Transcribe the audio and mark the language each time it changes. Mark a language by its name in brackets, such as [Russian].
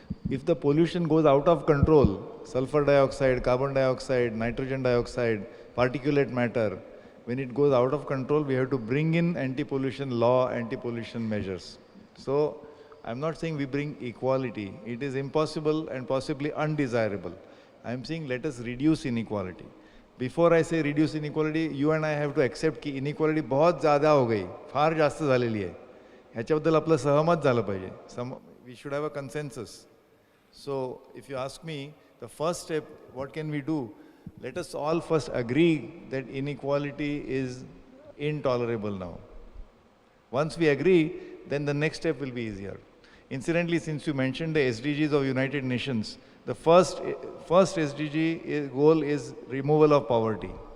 [English] If the pollution goes out of control, sulfur dioxide, carbon dioxide, nitrogen dioxide, particulate matter, when it goes out of control, we have to bring in anti-pollution law, anti-pollution measures. So, I am not saying we bring equality. It is impossible and possibly undesirable. I am saying let us reduce inequality. Before I say reduce inequality, you and I have to accept [Hindi] कि inequality बहुत ज़्यादा हो गई, [Marathi] फार जास्त झालेली आहे. ह्याच्याबद्दल आपलं सहमत झालं पाहिजे. [English] We should have a consensus. So if you ask me, the first step, what can we do? Let us all first agree that inequality is intolerable now. Once we agree, then the next step will be easier. Incidentally, since you mentioned the SDGs of United Nations, the first SDG goal is removal of poverty.